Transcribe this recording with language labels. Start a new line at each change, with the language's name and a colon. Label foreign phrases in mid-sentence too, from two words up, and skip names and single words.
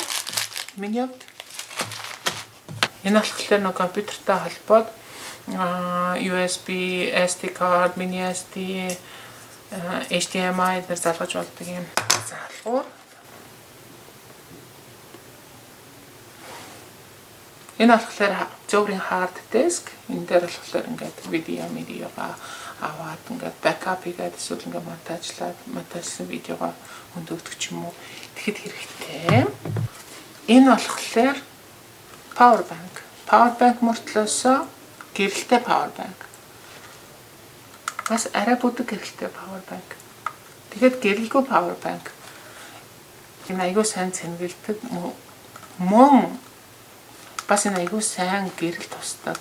Mongolian: Миний хувьд энэ болохоор нэг компьютертай холбоод USB,
English: SD card, mini SD,
Mongolian: HDMI дээр залгаж болдог юм залгуур. Энэ болохоор зөвхөн
English: hard disk.
Mongolian: Энэ дээр болохоор ингээд видеога аваад ингээд backup хийгээд эсвэл ингээд монтажлсан видеогоо хөндөгдөг ч юм уу. Тэгэхэд хэрэгтэй. Энэ болохоор
English: power bank. Power bank
Mongolian: мөртлөөсөө гэрэлтэй
English: power bank.
Mongolian: Бас арай бүдэг гэрэлтэй
English: power bank.
Mongolian: Тэгэхэд гэрэлгүй
English: power bank.
Mongolian: Энэ аягүй сайн цэнгэлдэг мөн бас энэ аягүй сайн гэрэл тусдаг.